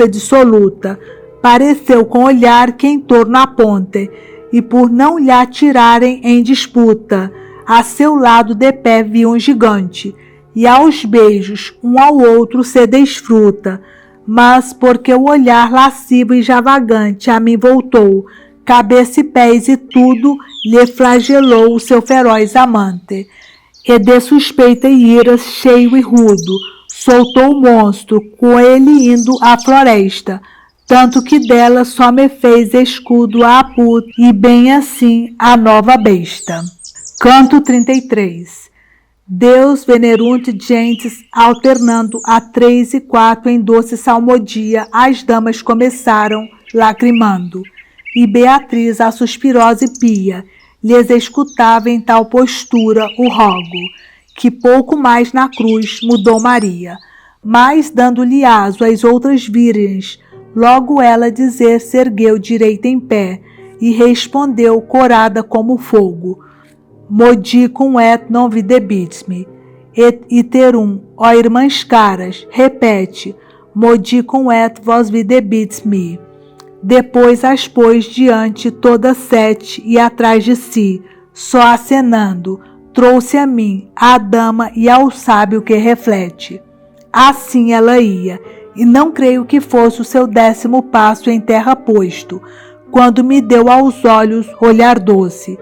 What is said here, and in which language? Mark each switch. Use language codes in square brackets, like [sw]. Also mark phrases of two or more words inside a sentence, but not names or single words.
[pt] dissoluta, pareceu com olhar que em torno aponte, e por não lhe atirarem em disputa, a seu lado de pé vi um gigante, e aos beijos um ao outro se desfruta, mas porque o olhar lascivo e javagante a mim voltou, cabeça e pés e tudo lhe flagelou o seu feroz amante. E de suspeita e ira cheio e rudo, soltou o monstro, com ele indo à floresta, tanto que dela só me fez escudo a puta, e bem assim a nova besta. Canto 33. [la] Deus venerunt gentes, [pt] alternando a 3 e 4 em doce salmodia, as damas começaram lacrimando, e Beatriz, a suspirosa e pia, lhes escutava em tal postura o rogo, que pouco mais na cruz mudou Maria, mas dando-lhe aso às outras virgens, logo ela dizer se ergueu direita em pé, e respondeu corada como fogo: [la] Modicum et non videbit-me, et iterum, [pt] ó irmãs caras, repete, [la] modicum et vos videbit-me. [pt] Depois as pôs diante todas 7 e atrás de si, só acenando, trouxe a mim, à dama e ao sábio que reflete. Assim ela ia, e não creio que fosse o seu 10º passo em terra posto, quando me deu aos olhos olhar doce.